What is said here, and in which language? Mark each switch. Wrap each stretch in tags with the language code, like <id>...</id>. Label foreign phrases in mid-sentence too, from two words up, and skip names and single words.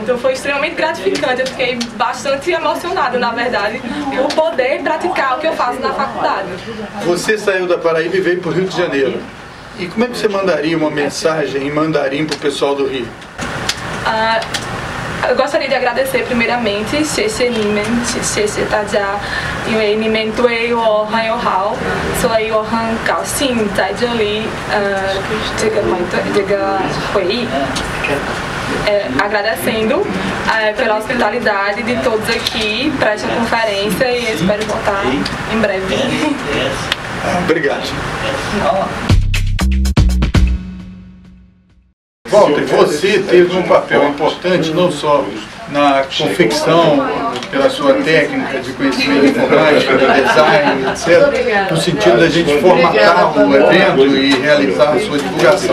<pt>Então foi extremamente gratificante, eu fiquei bastante emocionada, na verdade, por poder praticar o que eu faço na faculdade. Você saiu da Paraíba e veio para o Rio de Janeiro. E como é que você mandaria uma mensagem em mandarim para o pessoal do Rio? Eu gostaria de agradecer primeiramente,</pt> <zh>谢谢你们，谢谢大家，因为你们对我很友好，所以我很高兴在这里这个会议。</zh> <pt>Agradecendo pela hospitalidade de todos aqui para esta conferência e espero voltar em breve. Obrigado. Walter, você teve um papel importante não só na confecção, pela sua técnica de conhecimento informático, de design, etc., no sentido da gente formatar o evento e realizar a sua divulgação.</pt>